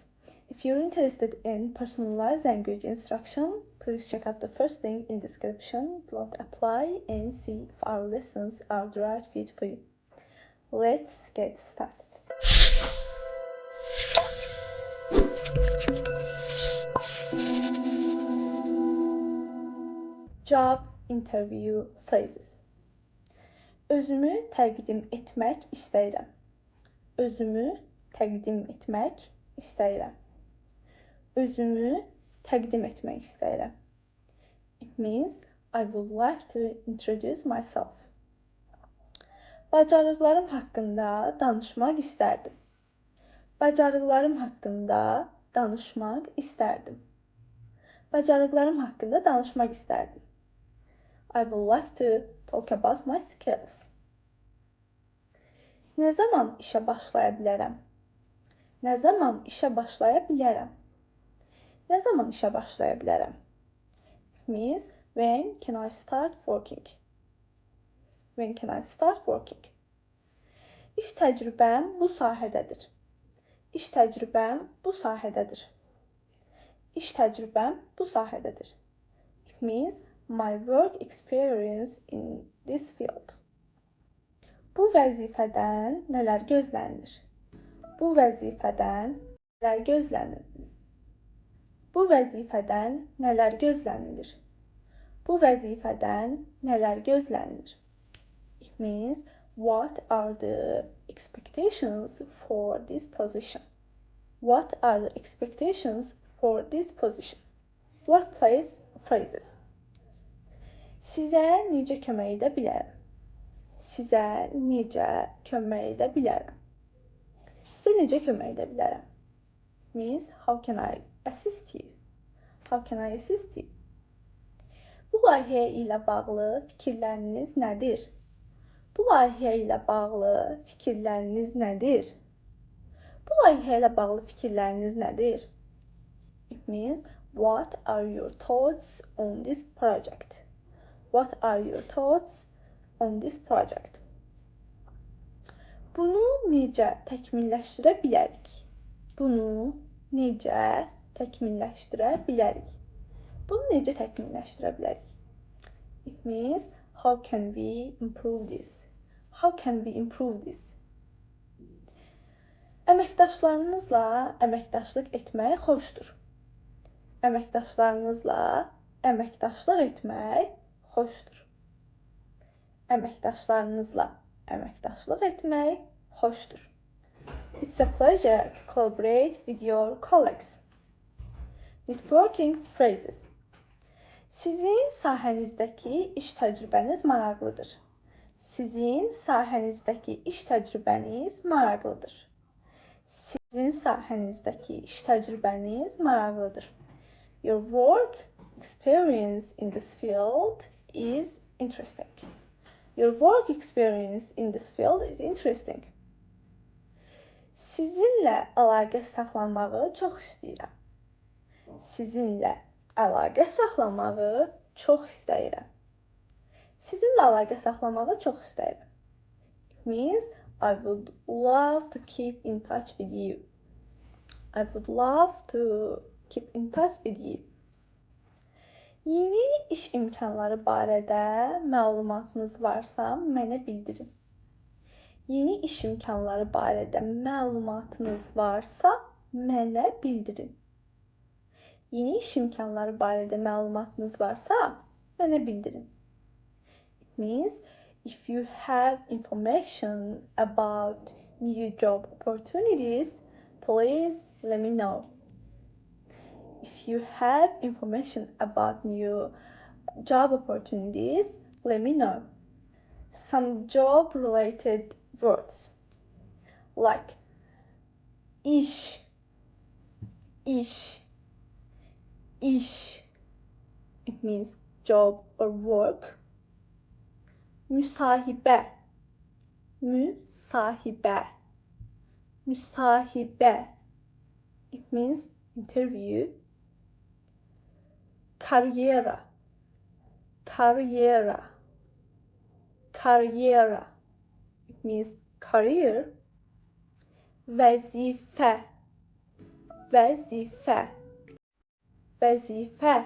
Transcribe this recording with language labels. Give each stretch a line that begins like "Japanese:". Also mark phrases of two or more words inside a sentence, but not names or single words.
English: If you're interested in personalized language instruction, please check out the first link in description, apply and see if our lessons are the right fit for you. Let's get started. Job interview phrases.
Azerbaijani: Özümü təqdim etmək istəyirəm. Özümü təqdim etmək istəyirəm. Özümü təqdim etmək istəyirəm.
English: It means I would like to introduce myself.
Azerbaijani: Bacarıqlarım haqqında danışmaq istərdim. Bacarıqlarım haqqında danışmaq istərdim. Bacarıqlarım haqqında danışmaq istərdim.
English: I would like to talk about my skills.
Azerbaijani: Nə zaman işə başlaya bilərəm? Nə zaman işə başlaya bilərəm? Nə zaman işə başlaya bilərəm?
English: It means when can I start working? When can I start working?
Azerbaijani: İş təcrübəm bu sahədədir. İş təcrübəm bu sahədədir. İş təcrübəm bu sahədədir.
English: It means my work experience in this field.
Azerbaijani: Bu vəzifədən nələr gözlənilir? Bu vəzifədən nələr gözlənilir? Bu vəzifədən nələr gözlənilir? Bu vəzifədən nələr gözlənilir?
English: It means what are the expectations for this position? What are the expectations for this position? Workplace phrases.
Azerbaijani: Sizə necə kömək edə bilərəm? Sizə necə kömək edə bilərəm? Sizə necə kömək edə bilərəm?
English: Means how can I assist you? How can I assist you?
Azerbaijani: Bu layihə ilə bağlı fikirləriniz nədir? Bu layihə ilə bağlı fikirləriniz nədir? Bu layihə ilə bağlı fikirləriniz nədir?
English: It means what are your thoughts on this project? What are your thoughts on this project?
Azerbaijani: Bunu necə təkmilləşdirə bilərik? Bunu necə təkmilləşdirə bilərik? Bunu necə təkmilləşdirə bilərik?
English: It means how can we improve this? How can we improve this?
Azerbaijani: Əməkdaşlarınızla əməkdaşlıq etmək xoşdur. Əməkdaşlarınızla əməkdaşlıq etmək xoşdur. Əməkdaşlarınızla əməkdaşlıq etmək xoşdur.
English: It's a pleasure to collaborate with your colleagues. Networking phrases.
Azerbaijani: Sizin sahənizdəki iş təcrübəniz maraqlıdır. Sizin sahənizdəki iş təcrübəniz maraqlıdır. Sizin sahənizdəki iş təcrübəniz maraqlıdır.
English: Your work experience in this field is interesting. Your work experience in this field is interesting.
Azerbaijani: Sizinlə əlaqə saxlamağı çox istəyirəm. Sizinlə əlaqə saxlamağı çox istəyirəm. Sizinlə əlaqə saxlamağı çox istəyirəm.
English: It means I would love to keep in touch with you. I would love to keep in touch with you.
Azerbaijani: Yeni iş imkanları barədə məlumatınız varsa, mənə bildirin. Yeni iş imkanları barədə məlumatınız varsa, mənə bildirin. Yeni iş imkanları barədə məlumatınız varsa, mənə bildirin.
English: It means if you have information about new job opportunities, please let me know. If you have information about new job opportunities, let me know. Some job-related words like
Azerbaijani: iş, iş, iş.
English: It means job or work.
Azerbaijani: Müsahibə, müsahibə, Müsahibe.
English: It means interview. Carriera.
Azerbaijani: Carriera. Carriera.
English: It means career. Vazife.
Azerbaijani: Vazife. Vazife.